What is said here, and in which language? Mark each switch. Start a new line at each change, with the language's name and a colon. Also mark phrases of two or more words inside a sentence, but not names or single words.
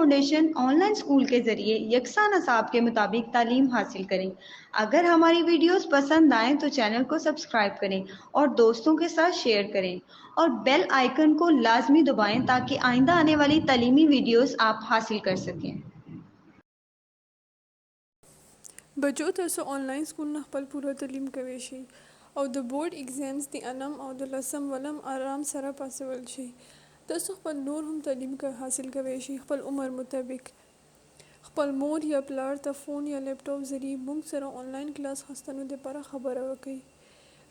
Urdu: فاؤنڈیشن آن لائن اسکول کے ذریعے یکساں نصاب کے مطابق تعلیم حاصل کریں۔ اگر ہماری ویڈیوز پسند آئیں تو چینل کو سبسکرائب کریں اور دوستوں کے ساتھ شیئر کریں اور
English: bell icon
Urdu: کو لازمی دبائیں تاکہ آئندہ آنے والی تعلیمی ویڈیوز آپ حاصل کر سکیں۔
Pashto: بچو تاسو
English: online school
Pashto: نه خپل پوره تعلیم کوي شي او د
English: board exams
Pashto: د انم او د لسم ولم آرام سره پاسول شي. تاسو خپل نور هم تعلیم حاصل کوي شي خپل عمر مطابق. خپل مور یا پلار ته فون یا لیپټاپ ذریعے موږ سره
English: online class
Pashto: خستنو لپاره خبره وکړئ.